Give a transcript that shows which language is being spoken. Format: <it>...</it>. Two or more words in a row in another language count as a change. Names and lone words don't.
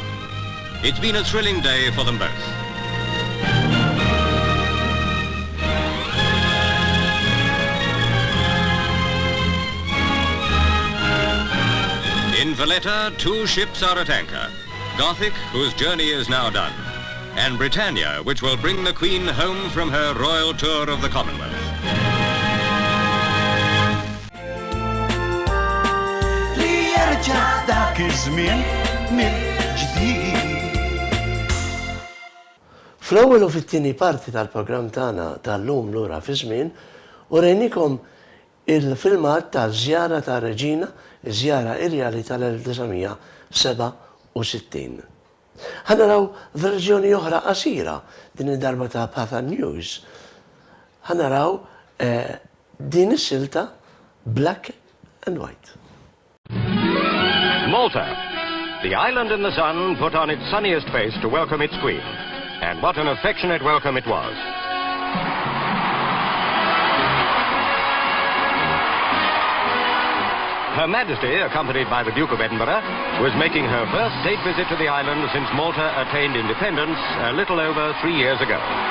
<en>It's been a thrilling day for them both. In Valletta, two ships are at anchor. Gothic, whose journey is now done, and Britannia, which will bring the Queen home from her royal tour of the Commonwealth.</en> <ar>ليرجع ذاك الزمن من جديد.</ar> <mt>Fl-ewwel u fit-tieni parti tal-programm tagħna tal-lum Lura Fiz-Zmien urejnikom il-filmat ta' żjara ta' Reġina, żjara irjali tal-1967. Ħanaraw verżjoni oħra qasira din id-darba ta' Patha News. Ħanaraw din is-silta</mt> <en>Black and White. Malta, the island in the sun put on its sunniest face to welcome its Queen. And what an affectionate welcome it was. Her Majesty, accompanied by the Duke of Edinburgh, was making her first state visit to the island since Malta attained independence a little over 3 years ago.</en>